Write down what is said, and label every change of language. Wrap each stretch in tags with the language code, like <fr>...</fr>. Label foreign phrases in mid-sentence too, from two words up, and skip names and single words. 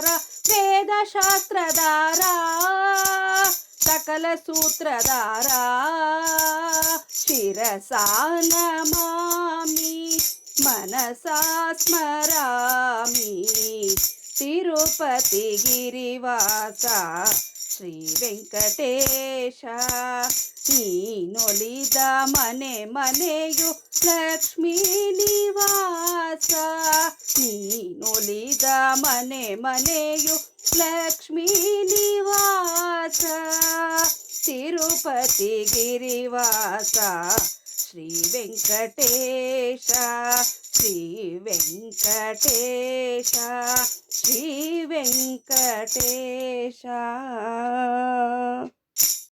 <sa>वेदशास्त्रधार सकल सूत्रधार शिरसा नमामि मनसा स्मरामि।</sa> <kn>तिरुपति गिरिवास श्री वेंकटेश, ನೀನೊಲಿದ ಮನೆ ಮನೆಯು ಲಕ್ಷ್ಮೀ ನಿವಾಸ, ನೀನೊಲಿದ ಮನೆ ಮನೆಯು ಲಕ್ಷ್ಮೀ ನಿವಾಸ। ತಿರುಪತಿ ಗಿರಿವಾಸ ಶ್ರೀ ವೆಂಕಟೇಶ, ಶ್ರೀ ವೆಂಕಟೇಶ, ಶ್ರೀ ವೆಂಕಟೇಶ।</kn>